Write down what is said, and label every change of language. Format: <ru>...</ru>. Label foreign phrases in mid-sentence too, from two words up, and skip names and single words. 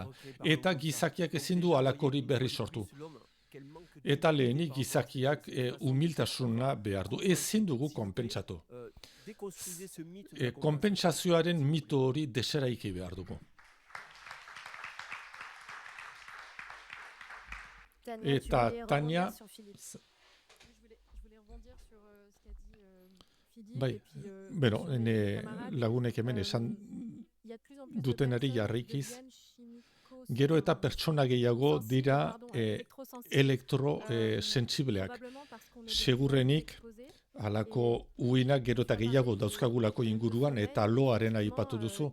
<eu>Eta gizakiak ezin du halakori berri sortu. Eta lehenik gizakiak humiltasuna behar du. Ezin dugu konpentsatu. Konpentsazioaren mito hori deseraiki behar dugu. Tania, Tania,</eu> <fr>Je voulais rebondir sur</fr> <eu>Bai, beno, lagunek hemen esan dutenari jarrikiz, gero eta pertsona gehiago dira sentsibleak. Segurrenik, halako uinak gero eta gehiago dauzkagulako inguruan eta loaren aipatu duzu.</eu>